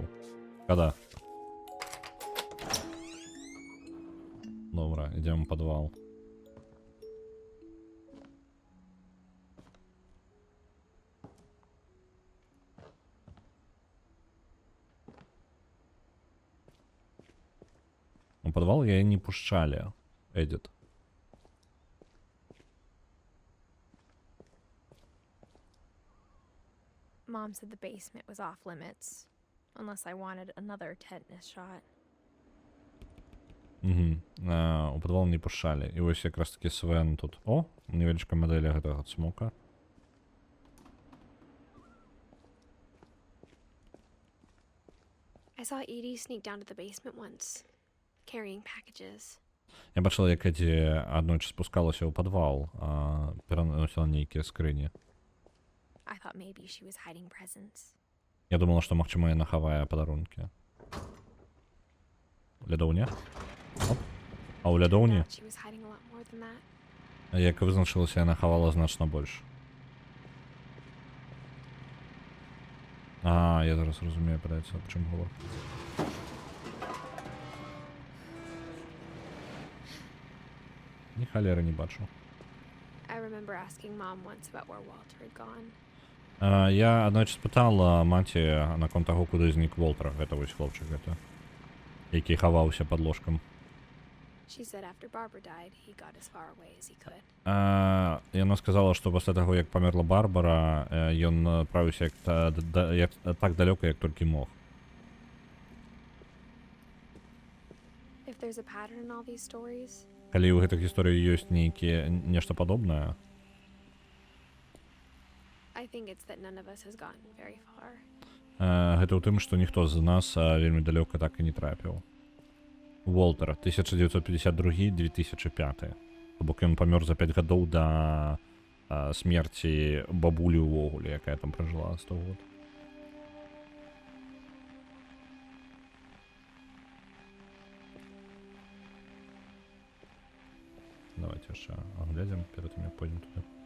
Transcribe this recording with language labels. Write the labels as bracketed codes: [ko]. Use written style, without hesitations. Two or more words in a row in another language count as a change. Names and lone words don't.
[be] Када? Добра, ідзем у падвал. У падвал яе не пушчалі, Эдзіт. [en] Mom said the basement was off limits, unless I wanted another tetanus shot. [be] У падвал не пушчалі. І вось якраз такі Свен тут. О, невялічка мадэль гэтага цмока. [en] I saw Edie sneak down to the basement once, carrying packages. [be] Я бачила, як Еді аднойчы спускалася ў падвал, пераносіла нейкія скрыні. [en] I thought maybe she was hiding presents. [be] Я думала, што магчыма яна хавае падарункі. Лядоўня? Оп. А ў лядоўні, [en] She was hiding a lot more than that. [be] як вызначылася, яна хавала значна больш. Я зараз разумею, падаецца, аб чым гаворка. Ні халеры не бачу. [en] I remember asking Mom once about where Walter had gone. [be] Я аднойчы спытала маці наконт таго, куды знік Волтер, гэта вось хлопчык гэта, які хаваўся пад ложкам. [en] She said after Barbara died, he got as far away as he could. [be] Яна сказала, што пасля таго, як памерла Барбара, ён адправіўся так далёка, як толькі мог. [en] If there's a pattern in all these stories, [be] Калі ў гэтых гісторыях ёсць нешта падобнае, [en] I think it's that none of us has gotten very far. [be] Гэта ў тым, што ніхто з нас вельмі далёка так і не трапіў. Волтер, 1952-2005. То бок ён памёр за 5 гадоў да смерці бабулі ўвогуле, якая там пражыла 100 год. Давайте яшчэ аглядзім перад тым, як пойдзем туды.